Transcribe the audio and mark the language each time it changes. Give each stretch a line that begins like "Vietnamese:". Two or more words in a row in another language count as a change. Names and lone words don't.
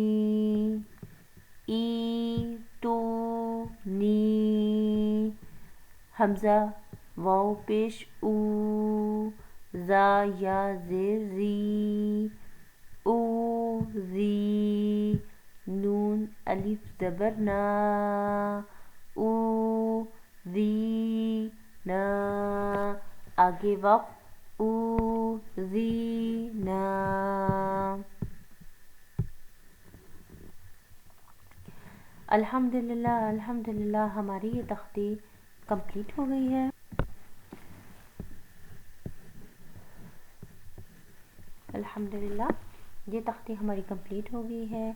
Urdu: ای تو نی، حمزہ واو پیش او، زا یا زیر زی او زی، نون الف زبر نا او زی نا، آگے وقف او زی نا، الحمدللہ الحمدللہ، ہماری یہ تختی کمپلیٹ ہو گئی ہے۔ الحمدللہ یہ تختی ہماری کمپلیٹ ہو گئی ہے۔